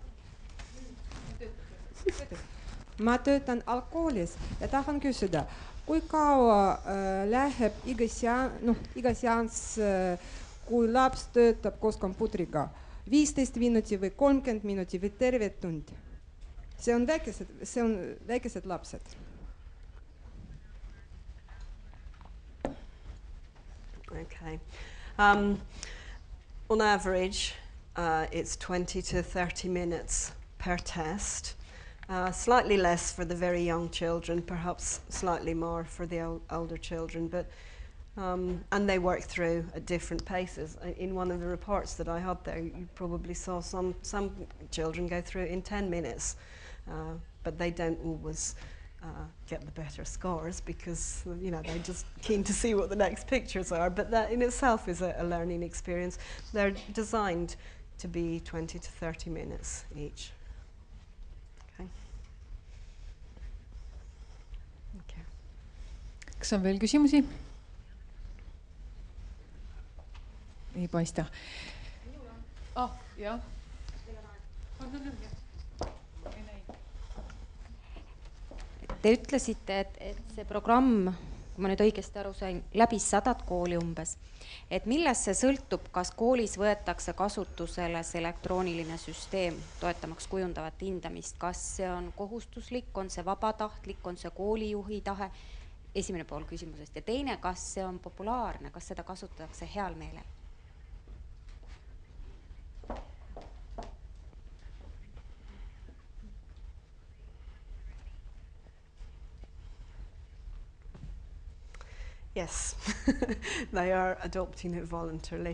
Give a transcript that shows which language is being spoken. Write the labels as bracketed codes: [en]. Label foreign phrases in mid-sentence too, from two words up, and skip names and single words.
[et] Ma töötan algkoolis ja tahan küsida, kui kaua läheb iga seanss, kui laps töötab koos kompuutriga? 15 minutit või 30 minutit või terve tund? See on väikesed lapsed. Okay. [en] On average, it's 20 to 30 minutes per test. Slightly less for the very young children, perhaps slightly more for the older children, but and they work through at different paces. In one of the reports that I had there, you probably saw some children go through in 10 minutes, but they don't always get the better scores because, you know, they're just keen to see what the next pictures are, but that in itself is a learning experience. They're designed to be 20 to 30 minutes each. [et] Kas on veel küsimusi? Ei paista. Jah. Te ütlesite, et see programm, kui ma nüüd õigesti aru sain, läbi 100 kooli umbes. Et millest see sõltub, kas koolis võetakse kasutusele see elektrooniline süsteem toetamaks kujundavat hindamist? Kas see on kohustuslik, on see vabatahtlik, on see koolijuhi tahe? Esimene pool küsimusest. Ja teine, kas see on populaarne, kas seda kasutatakse heal meelel? [en] Yes, they are adopting it voluntarily.